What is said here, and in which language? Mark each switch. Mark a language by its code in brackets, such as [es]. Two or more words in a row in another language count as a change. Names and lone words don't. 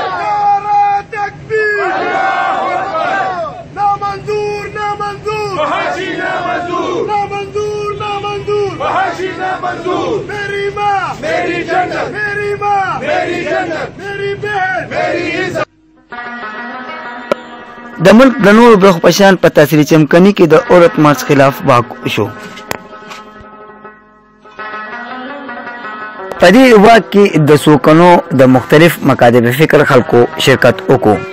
[ur] نعرۂ تکبیر, [ar] الله أكبر. [ur] نامنظور نامنظور, فحاشی نامنظور, نامنظور نامنظور, فحاشی نامنظور. میری ماں میری جنت, میری ماں میری جنت, میری بہن میری عزت. [ps] د ملک د نورو برخو په شان په تاثیري چمکني کې د عورت مارچ خلاف واک شو. په دې واک کې د سوکنو د مختلف مکاتب فکر خلکو شرکت وکړو.